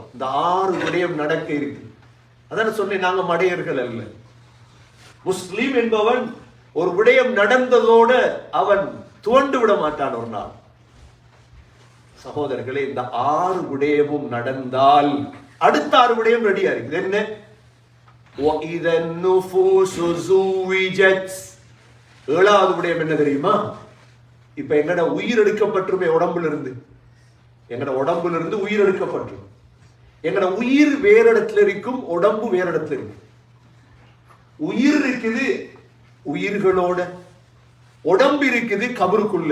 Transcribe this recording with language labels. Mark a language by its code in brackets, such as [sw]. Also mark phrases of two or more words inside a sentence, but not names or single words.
[ta] இந்த 6 விடயம் நடக்க இருக்கு. அதான சொன்னேன், நாங்க மடையர்கள் அல்ல. முஸ்லிம் என்பவன் ஒரு விடயம் நடந்ததோட அவன் துவண்டு விட மாட்டான் ஒரு நாள். சகோதரர்களே, இந்த 6 விடயமும் நடந்தால் அடுத்த 6 விடயம் ரெடியா இருக்குது. என்ன? [ar] وَإِذَا النُّفُوسُ زُوِّجَتْ. [ta] 7வது விடயம் என்ன தெரியுமா? இப்ப எங்கட உயிர் எடுக்கப்பட்டுருமே உடம்புல இருந்து, எங்கட உடம்புல இருந்து உயிர் எடுக்கப்பட்டுரும். எங்கட உயிர் வேற இடத்துல இருக்கும், உடம்பு வேற இடத்துல இருக்கு. உயிர் இருக்குது உயிர்களோட, உடம்பு இருக்குது கபருக்குள்ள.